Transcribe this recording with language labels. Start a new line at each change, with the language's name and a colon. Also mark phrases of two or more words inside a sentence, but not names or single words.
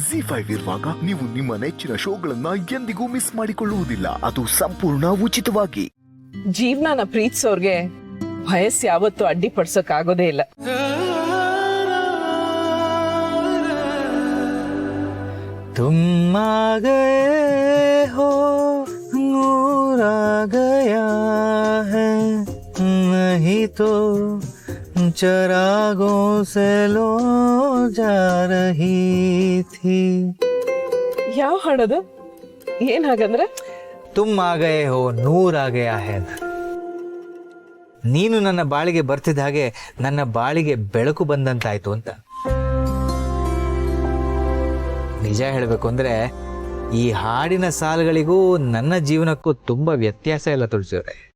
Kannada: ZEE5 ಇರುವಾಗ ನೀವು ನಿಮ್ಮ ನೆಚ್ಚಿನ ಶೋಗಳನ್ನ ಎಂದಿಗೂ ಮಿಸ್ ಮಾಡಿಕೊಳ್ಳುವುದಿಲ್ಲ. ಅದು ಸಂಪೂರ್ಣ ಉಚಿತವಾಗಿ. ಜೀವನನ ಪ್ರೀತಿಸೋರ್ಗೆ ವಯಸ್ಸು ಯಾವತ್ತೂ ಅಡ್ಡಿಪಡ್ಸಕ್ ಆಗೋದೇ ಇಲ್ಲ.
Hindi: तुम आ गए हो नूर आ गया है नहीं तो चरागों से लो जा रही थी.
Kannada: ಯಾವ ಹಾಡೋದು? ಏನ್ ಹಾಗಂದ್ರೆ?
Hindi: तुम आ गए हो नूर आ गया है.
Kannada: ನೀನು ನನ್ನ ಬಾಳಿಗೆ ಬರ್ತಿದ್ದ ಹಾಗೆ ನನ್ನ ಬಾಳಿಗೆ ಬೆಳಕು ಬಂದಂತಾಯ್ತು ಅಂತ. ನಿಜ ಹೇಳಬೇಕು ಅಂದ್ರೆ ಈ ಹಾಡಿನ ಸಾಲುಗಳಿಗೂ ನನ್ನ ಜೀವನಕ್ಕೂ ತುಂಬಾ ವ್ಯತ್ಯಾಸ ಇಲ್ಲ ತುಳಸಿಯವರೇ.